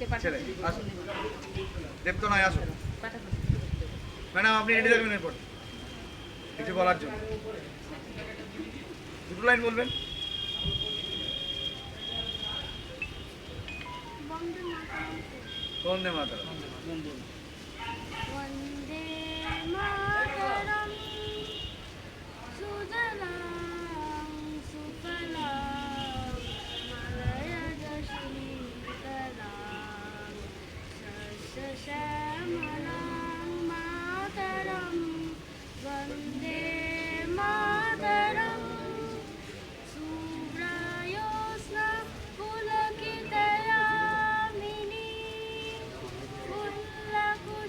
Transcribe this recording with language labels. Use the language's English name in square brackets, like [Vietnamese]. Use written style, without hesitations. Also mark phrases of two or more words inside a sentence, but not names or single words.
[Bangla] ছেলে আসুন, দেবতো নয় আসুন। ম্যাডাম আপনি রেডি থাকবেন এরপর কিছু বলার জন্য, দুটো লাইন বলবেন। বন্দে মাতরম। [Sanskrit] वन्दे मातरम् सुजलां सुफलां मलयज शीतलां सस्यश्यामलां मातरं वन्दे मातरम् शुभ्रयोत्स्ना पुलकितयामिनी